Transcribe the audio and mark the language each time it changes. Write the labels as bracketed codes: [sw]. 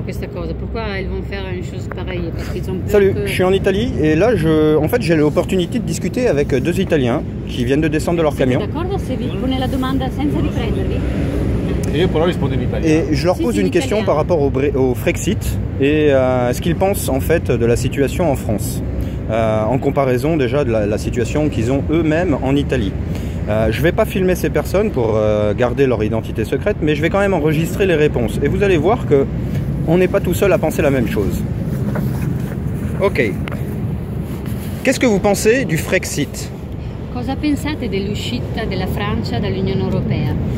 [it] Questa cosa, [fr] pourquoi ils vont faire une chose pareille? Parce qu'ils ont peur. Salut, que... je suis en Italie et là en fait j'ai l'opportunité de discuter avec deux Italiens qui viennent de descendre de leur camion. [it] D'accordo se vi pone la domanda senza riprendervi? Io però rispondo in italiano. [fr] Et je leur pose une question par rapport au Frexit et ce qu'ils pensent en fait de la situation en France, en comparaison déjà de la situation qu'ils ont eux-mêmes en Italie. Je ne vais pas filmer ces personnes pour garder leur identité secrète, mais je vais quand même enregistrer les réponses. Et vous allez voir que on n'est pas tout seul à penser la même chose. Ok. Qu'est-ce que vous pensez du Frexit? [it] Cosa pensate dell'uscita della Francia dall'Unione Europea?